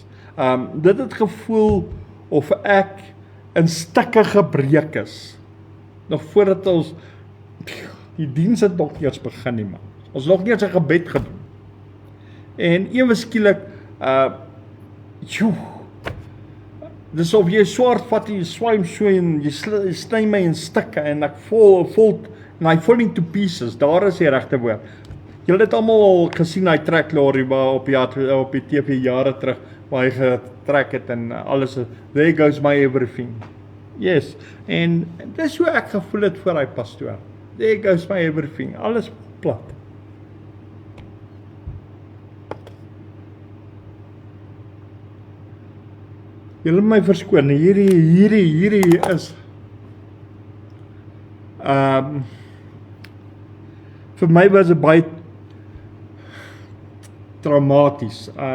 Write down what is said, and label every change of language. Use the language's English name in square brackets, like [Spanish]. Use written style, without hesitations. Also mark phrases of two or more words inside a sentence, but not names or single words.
[Afrikaans] Dit het gevoel, of ek in stukke gebreek is, nog voordat ons, die diens het nog nie eens begin nie, man. Ons nog nie eens 'n gebed gedoen. En ewe skielik, dis of jy swaard vat, jy swaai so en jy sny my in stukke en ek voel en [English] I fall into pieces, [Afrikaans] daar is die regte woord. Julle het almal al gesien hy trek lorry waar op die TV jare terug, waar hy getrek het en alles, [English] there goes my everything. Yes, [Afrikaans] en dis hoe ek gevoel het voor hy pastoor. [English] There goes my everything, [Afrikaans] alles plat. Julle my verskoon, hierdie is vir my was dit baie traumaties.